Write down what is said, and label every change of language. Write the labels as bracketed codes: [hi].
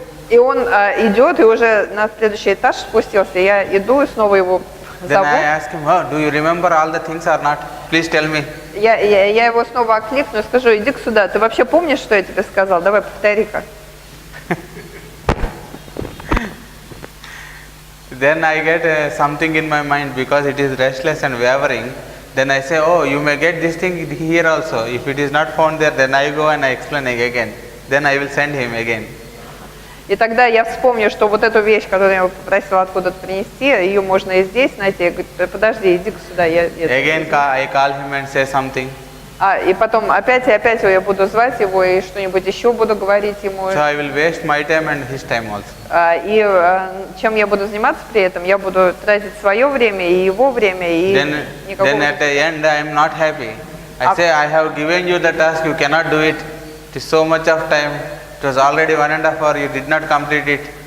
[ru] И он идет, и уже на следующий этаж спустился. Я иду и снова его зову. [en] Then I ask him, do you remember all the things or not? Please tell me. [ru] Я его снова окликну и скажу: иди сюда. Ты вообще помнишь, что я тебе сказал? Давай, повтори-ка. [en] Then I get something in my mind because it is restless and wavering. Then I say, oh, you may get this thing here also. If it is not found there, then I go and I explain again. Then I will send him again. [ru] И тогда я вспомню, что вот эту вещь, которую я его попросила откуда-то принести, ее можно и здесь найти. Я говорю: подожди, иди сюда. [en] Again, I call him and say something. [ru] И потом опять я буду звать его и что-нибудь еще буду говорить ему. [en] So I will waste my time and his time also. [ru] И чем я буду заниматься при этом? Я буду тратить свое время и его время, и никакого... [en] Then at the end I am not happy. I say, I have given you the task, you cannot do it. It is so much of time. It was already 1.5 hours, you did not complete it.